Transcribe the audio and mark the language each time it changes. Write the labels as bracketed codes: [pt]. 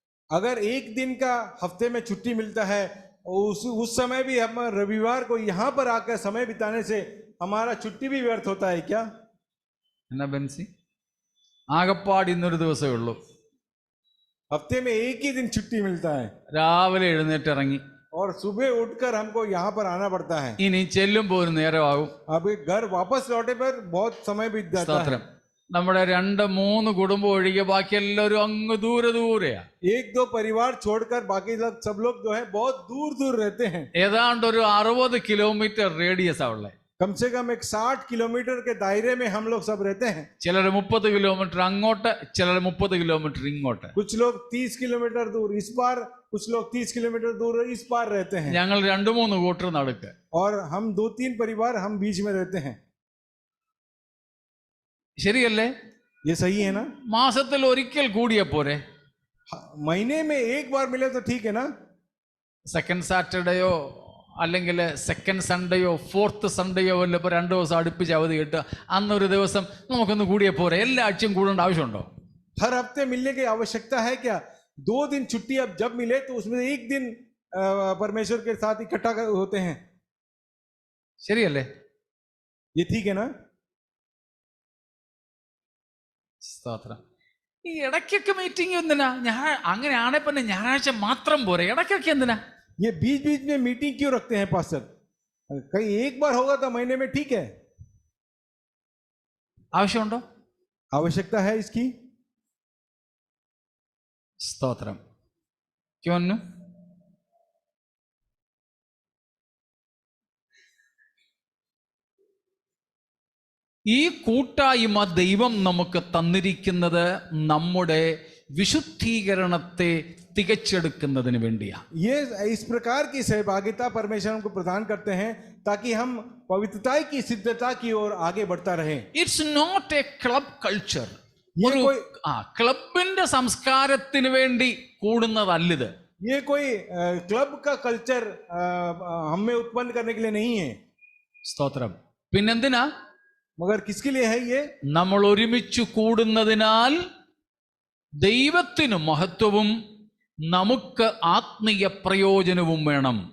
[hi] अगर एक दिन का हफ्ते में छुट्टी मिलता है, उस समय भी हम रविवार को यहाँ पर आकर समय बिताने से हमारा छुट्टी भी व्यर्थ होता है क्या? [ml] എന്നാ ബെൻസി, ആകപ്പാട് ഇന്നൊരു ദിവസമേ ഉള്ളൂ. [hi] हफ्ते में एक ही दिन छुट्टी मिलता है [ml] രാവിലെ എഴുന്നേറ്റ് ഇറങ്ങി, [hi] और सुबह उठकर हमको यहाँ पर आना पड़ता है. [ml] ഇനി ചെല്ലുമ്പോൾ ഒരു നേരമാകും. [hi] अब घर वापस लौटे पर बहुत समय बीत जाता है. [ml] സ്തോത്രം. നമ്മുടെ 2-3 കുടുംബം ഒഴികെ ബാക്കി എല്ലാവരും അങ്ങ് ദൂരെ ദൂരെയാ. [hi] 1-2 परिवार छोड़कर बाकी सब लोग जो है बहुत दूर दूर रहते हैं. [ml] ഏതാണ്ട് ഒരു 60 കിലോമീറ്റർ റേഡിയസ് ഉള്ളേ. [hi] कम से कम एक 60 किलोमीटर के दायरे में हम लोग सब रहते हैं. [ml] ചിലർ 30 കിലോമീറ്റർ അങ്ങോട്ട്, ചിലർ 30 കിലോമീറ്റർ ഇങ്ങോട്ട്. [hi] कुछ लोग 30 किलोमीटर दूर इस पार, कुछ लोग 30 किलोमीटर दूर इस पार रहते हैं. [ml] ഞങ്ങൾ 2-3 കൂട്ടർ നടുക്ക്. [hi] और हम 2-3 परिवार हम बीच में रहते हैं. [ml] ശരിയല്ലേ? [hi] ये सही है ना? [ml] മാസത്തിൽ ഒരിക്കൽ കൂടിയ പോരെ? [hi] महीने में एक बार मिले तो ठीक है ना? [ml] സെക്കൻഡ് സാറ്റർഡേയോ അല്ലെങ്കിൽ സെക്കൻഡ് സൺഡേയോ ഫോർത്ത് സൺഡേയോ വല്ല ഇപ്പോൾ 2 ദിവസം അടുപ്പിച്ച് അവധി കിട്ടുക, അന്നൊരു ദിവസം നമുക്കൊന്ന് കൂടിയേ പോരെ? എല്ലാ ആഴ്ചയും കൂടേണ്ട ആവശ്യമുണ്ടോ? [hi] हर हफ्ते मिलने की आवश्यकता है क्या? 2 दिन छुट्टी अब जब मिले तो उसमें 1 दिन परमेश्वर के साथ इकट्ठा होते हैं। [ml] ശരിയല്ലേ? [hi] ये ठीक है ना? [ml] സ്തോത്രം. ഈ ഇടയ്ക്കൊക്കെ മീറ്റിംഗ് എന്തിനാ? അങ്ങനെയാണെ പിന്നെ ഞായറാഴ്ച മാത്രം പോരെ, ഇടയ്ക്കൊക്കെ എന്തിനാ? [hi] ये बीच बीच में मीटिंग क्यों रखते हैं पास्टर? कहीं एक बार होगा तो महीने में ठीक है। [ml] ആവശ്യമുണ്ടോ? [hi] आवश्यकता है इसकी। [ml] സ്തോത്രം. ക്യോന്നു? ഈ കൂട്ടായ്മ ദൈവം നമുക്ക് തന്നിരിക്കുന്നത് നമ്മുടെ വിശുദ്ധീകരണത്തെ തികച്ചെടുക്കുന്നതിന് വേണ്ടിയാണ്. [hi] ये इस प्रकार की सहभागिता परमेश्वर हमको प्रदान करते हैं ताकि हम पवित्रता की सिद्धता की ओर आगे बढ़ता रहें। [en] It's not a club culture. [hi] ये [ml] ഒരു [hi] कोई [ml] ക്ലബിന്റെ സംസ്കാരത്തിന് വേണ്ടി കൂടുന്നതല്ലിത്. [hi] ये कोई क्लब का कल्चर हमें उत्पन्न करने के लिए नहीं है। [ml] സ്തോത്രം. പിന്നെന്തിനാ? [hi] मगर किसके लिए है ये? [ml] നമ്മൾ ഒരുമിച്ച് കൂടുന്നതിനാൽ ദൈവത്തിന് മഹത്വവും നമുക്ക് ആത്മീയ പ്രയോജനവും വേണം.